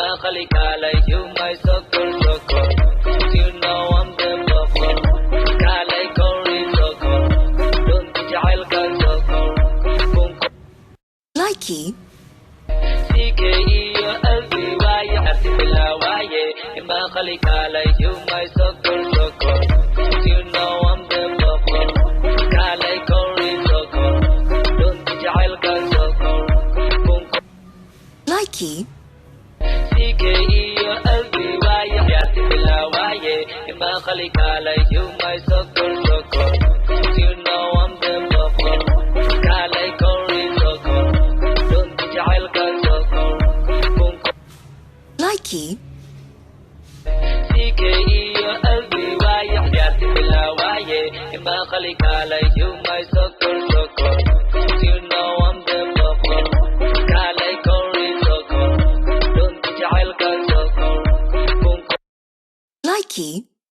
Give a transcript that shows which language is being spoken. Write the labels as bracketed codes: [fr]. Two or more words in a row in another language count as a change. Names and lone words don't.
[so] maqli kaalay humay sokol sokol. [en] You know I'm the local. [so] Kaalay kori sokol. Dunta jacaylka sokol. Likey. CK iyo LB waaye arti bilaawaye. Maqli kaalay humay sokol sokol. [en] You know I'm the local. [so] Kaalay kori sokol. Dunta jacaylka sokol. Likey. CK iyo LB waaye arti bilaawaye. Maqli kaalay humay sokol sokol. [en] You know I'm the local. [so] Kaalay kori sokol. Dunta jacaylka sokol. Likey. CK iyo LB waaye arti bilaawaye. Maqli kaalay humay sokol sokol. [en] You know I'm the local. [so] Kaalay kori sokol. Dunta jacaylka sokol. Likey.